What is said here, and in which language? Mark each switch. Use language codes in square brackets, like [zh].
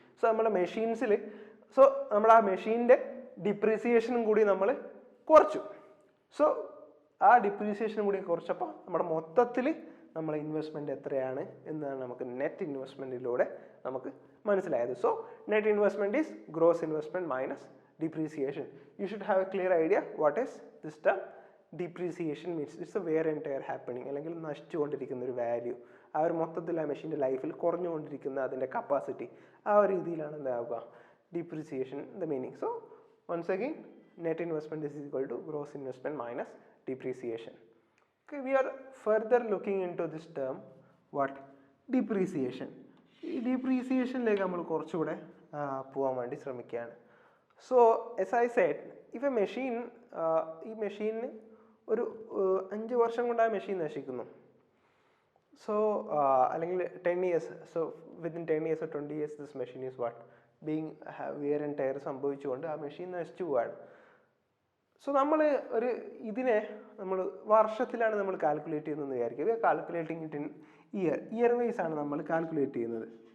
[ml] So നമ്മുടെ മെഷീൻസിൽ നമ്മൾ ആ മെഷീൻ്റെ ഡിപ്രീസിയേഷനും കൂടി നമ്മൾ കുറച്ചു. സോ ആ ഡിപ്രീസിയേഷനും കൂടി കുറച്ചപ്പോൾ നമ്മുടെ മൊത്തത്തിൽ നമ്മളെ ഇൻവെസ്റ്റ്മെൻറ്റ് എത്രയാണ് എന്നാണ് നമുക്ക് നെറ്റ് ഇൻവെസ്റ്റ്മെൻറ്റിലൂടെ നമുക്ക് മനസ്സിലായത്. [en] So net investment is gross investment minus depreciation. You should have a clear idea what is this term. Depreciation means it's a wear and tear happening, [ml] അല്ലെങ്കിൽ നശിച്ചുകൊണ്ടിരിക്കുന്ന ഒരു വാല്യൂ, ആ ഒരു മൊത്തത്തിൽ ആ മെഷീൻ്റെ ലൈഫിൽ കുറഞ്ഞുകൊണ്ടിരിക്കുന്ന അതിൻ്റെ കപ്പാസിറ്റി, ആ ഒരു രീതിയിലാണ് എന്താവുക depreciation the meaning. [en] So once again net investment is equal to gross investment minus depreciation. Okay, we are further looking into this term what depreciation. [ml] ഈ ഡിപ്രീസിയേഷനിലേക്ക് നമ്മൾ കുറച്ചുകൂടെ പോകാൻ വേണ്ടി ശ്രമിക്കുകയാണ്. [en] So as I said, if a machine [ml] ഈ മെഷീന് ഒരു 5 വർഷം കൊണ്ട് ആ മെഷീൻ നശിക്കുന്നു, [en] so അല്ലെങ്കിൽ 10 years, so within 10 years or 20 years this machine is what being wear and tear [ml] സംഭവിച്ചുകൊണ്ട് ആ മെഷീൻ നശിച്ചു പോവാണ്. സോ നമ്മൾ ഇതിനെ നമ്മൾ വർഷത്തിലാണ് നമ്മൾ കാൽക്കുലേറ്റ് ചെയ്യുന്നതെന്ന് വിചാരിക്കുക. [en] we are calculating it in year wise [ml] ആണ് നമ്മൾ കാൽക്കുലേറ്റ് ചെയ്യുന്നത്.